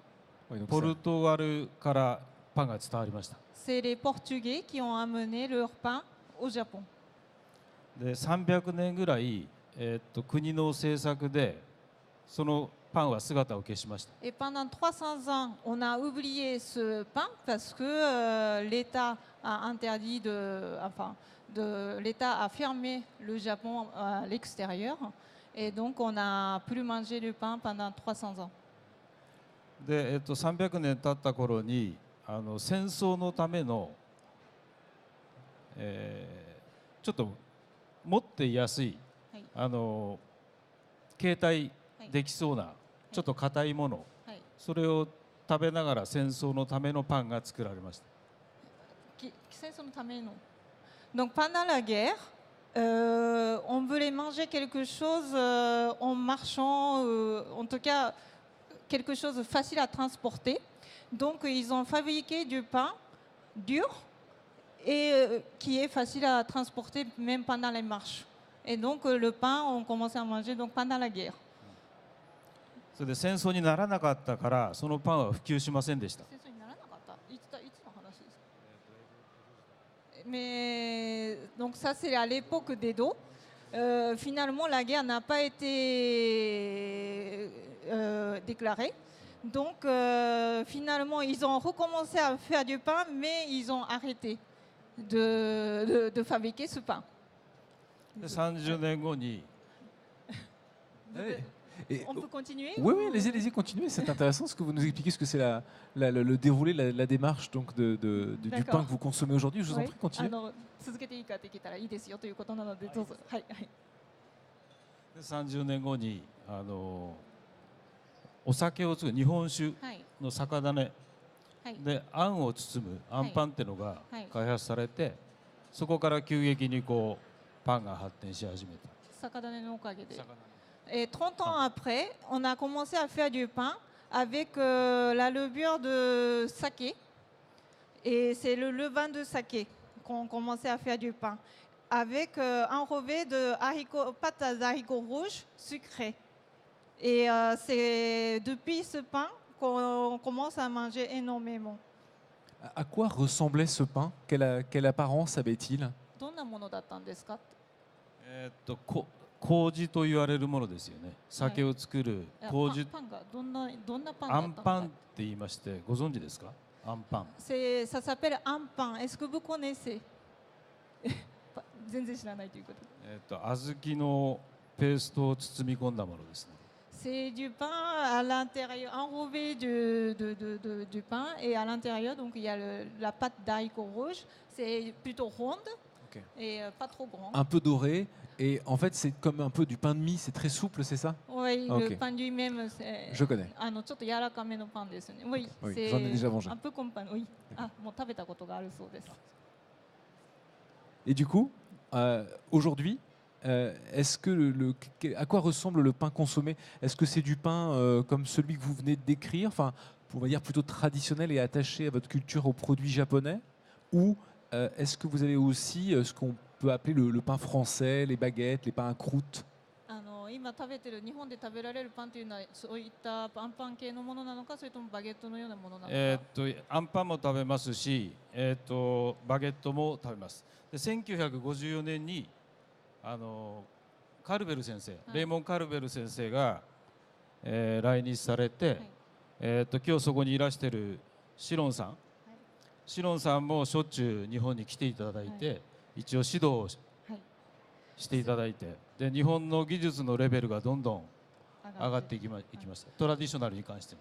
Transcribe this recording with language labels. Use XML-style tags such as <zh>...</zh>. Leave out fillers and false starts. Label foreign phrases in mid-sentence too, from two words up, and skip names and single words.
<fr>Oui, donc</fr> <ja>ポルトガルからパンが伝わりました。</ja> <fr>C'est les Portugais qui ont amené leur pain au Japon.</fr> <ja>で300年ぐらい、国の政策でそのパンは姿を消しました。</ja> <fr>Et pendant 300 ans, on a oublié ce pain parce que l'État a interdit l'État a fermé le Japon à l'extérieur. Et donc, on n'a plus mangé du pain pendant 300 ans.</fr> <ja>で、300年経った頃に戦争のための、ちょっと持って安い、はい携帯できそうな、ちょっと硬いもの、それを食べながら戦争のためのパンが作られました。</ja> <fr>Donc pendant la guerre, on voulait manger quelque chose en marchant, en tout cas quelque chose de facile à transporter. Donc ils ont fabriqué du pain dur et qui est facile à transporter même pendant les marches. Et donc le pain, on commençait à manger donc pendant la guerre.</fr> <ja>それで戦争にならなかったからそのパンは普及しませんでした。</ja> <fr>Mais donc ça c'est à l'époque d'Edo. Finalement la guerre n'a pas été déclarée. Donc finalement ils ont recommencé à faire du pain mais ils ont arrêté de fabriquer ce pain.</fr> <ja>で30年後に</ja> <fr>On peut continuer? Oui, oui, allez-y, continuez. C'est intéressant ce que vous nous expliquez, ce que c'est le déroulé, la démarche donc du pain que vous consommez aujourd'hui. Je vous en prie, continuez.</fr> <ja>続けていいかできたらいいですよということなのでどうぞ。はいはい。で30年後にお酒を作る日本酒はいの酒種はい。であんを包むあんパンっていうのがはい開発されて、そこから急激にこうパンが発展し始めた。酒種のおかげで。</ja> <fr>Et 30 ans après, on a commencé à faire du pain avec la levure de saké. Et c'est le levain de saké qu'on commençait à faire du pain. Avec un revêt de pâte d'haricots rouges sucrées. Et c'est depuis ce pain qu'on commence à manger énormément. À quoi ressemblait ce pain? Quelle apparence avait-il?</fr> <ja>どんなものだったんですか？麹と言われるものですよね。酒を作る麹。パンがどんなパンあんだったのか？パンって言いましてご存知ですか？あんパン。</ja> <fr>Ça s'appelle un pain. Est-ce que vous connaissez?</fr> <ja>全然知らないということ。小豆のペーストを包み込んだものですね。</ja> <fr>C'est du pain à l'intérieur, enrobé du pain, et à l'intérieur, donc il y a la pâte d'haricot rouge. C'est plutôt ronde et pas trop grande. Un peu doré, et en fait c'est comme un peu du pain de mie, c'est très souple, c'est ça? Oui, Ok. le pain lui-même, c'est... Je connais.</fr> <ja>ちょっと柔らかめのパンですね。Oui,</ja> <fr>Oui, c'est j'en ai déjà mangé. un peu comme pain, oui.</fr> <ja>もう食べたことがあるそうです。</ja> <fr>Et du coup, aujourd'hui, est-ce que à quoi ressemble le pain consommé? Est-ce que c'est du pain comme celui que vous venez de décrire, enfin, on va dire plutôt traditionnel et attaché à votre culture, aux produits japonais, ou est-ce que vous avez aussi ce qu'on peut appeler le pain français, les baguettes, les pains à croûte?</fr> <ja>今食べてる日本で食べられるパンというのはそういったパン系のものなのか、それともバゲットのようなものなのか。アンパンも食べますし、バゲットも食べます。で1954年にカルベル先生、レイモン・カルベル先生が、来日されて、今日そこにいらしているシロンさん、シロンさんもしょっちゅう日本に来ていただいて、一応指導をしていただいて、で日本の技術のレベルがどんどん上がっていきました。トラディショナルに関しても。</ja>